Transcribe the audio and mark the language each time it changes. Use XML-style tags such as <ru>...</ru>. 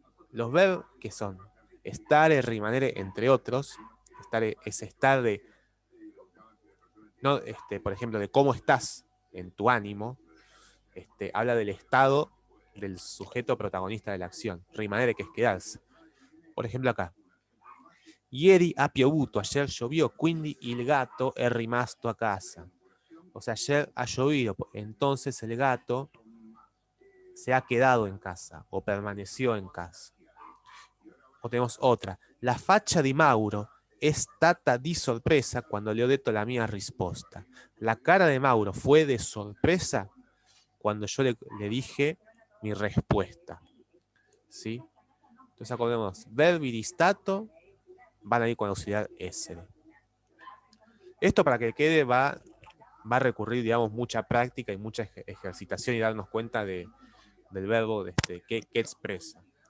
<es>Los verbos que son stare, rimanere, entre otros. Stare es estar de, no, por ejemplo, de cómo estás en tu ánimo. Habla del estado del sujeto protagonista de la acción. Rimanere, que es quedarse. Por ejemplo, acá.</es> <it>Ieri ha piovuto,</it> <es>ayer llovió,</es> <it>quindi il gatto è rimasto a casa.</it> <es>O sea, ayer ha llovido, entonces el gato se ha quedado en casa o permaneció en casa. O tenemos otra.</es> <it>La faccia di Mauro è stata di sorpresa cuando le ho detto la mia risposta.</it> <es>La cara de Mauro fue de sorpresa cuando yo le dije mi respuesta. ¿Sí? Entonces acordemos, verbi di stato van a ir con auxiliar essere. Esto, para que quede, va a recurrir, digamos, mucha práctica y mucha ejercitación y darnos cuenta del verbo que expresa.</es>